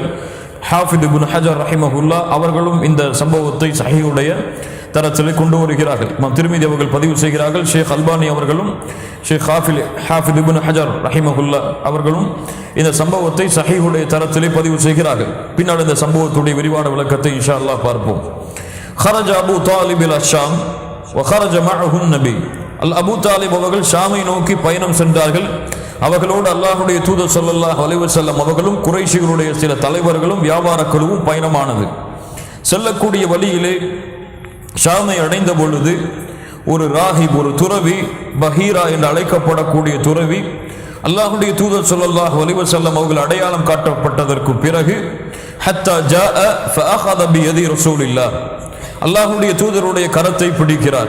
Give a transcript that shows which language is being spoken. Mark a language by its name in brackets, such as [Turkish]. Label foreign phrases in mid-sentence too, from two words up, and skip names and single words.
[Tamil] ஹாஃபித் இப்னு ஹஜர் ரஹிமஹுல்லா அவர்களும் இந்த சம்பவத்தை சஹீஹுடைய தரத்திலே கொண்டு வருகிறார்கள். இமாம் திர்மிதி அவர்கள் பதிவு செய்கிறார்கள். ஷேக் அல்பானி அவர்களும் ஷேக் ஹாஃபித் இப்னு ஹஜர் ரஹிமஹுல்லா அவர்களும் இந்த சம்பவத்தை சஹீஹுடைய தரத்திலே பதிவு செய்கிறார்கள். பின்னால் இந்த சம்பவத்துடைய விரிவான விளக்கத்தை [Arabic] إن شاء الله [Tamil] பார்ப்போம். [Arabic] خرج أبو طالب إلى الشام وخرج معه النبي [Tamil] அபூ தாலிப் அவர்கள் ஷாமை நோக்கி பயணம் சென்றார்கள். அவர்களோடு அல்லாஹ்வுடைய தூதர் [Arabic] صلى الله عليه وسلم [Tamil] அவர்களும் குறைஷிகளுடைய சில தலைவர்களும் வியாபார குழுவும் பயணமானது. செல்லக்கூடிய வழியிலே ஷாமை அடைந்த பொழுது ஒரு ராஹிப், ஒரு துறவி, பஹீரா என்று அழைக்கப்படக்கூடிய துறவி, அல்லாஹ்வுடைய தூதர் [Arabic] صلى الله عليه وسلم [Tamil] அவர்கள் அடையாளம் காட்டப்பட்டதற்கு பிறகு [Arabic] حتى جاء فأخذ بيد رسول الله, [Tamil] அல்லாஹ்வுடைய தூதருடைய கரத்தை பிடிக்கிறார்.